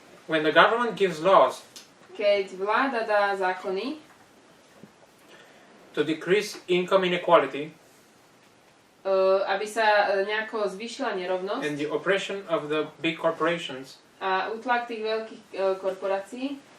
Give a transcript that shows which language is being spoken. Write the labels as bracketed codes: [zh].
[en] When the government gives laws [sk] Keď vláda dá zákony, [en] to decrease income inequality [sk] aby sa nejako zvýšila nerovnosť [en] and the oppression of the big corporations, [sk] a útlak tých veľkých korporácií,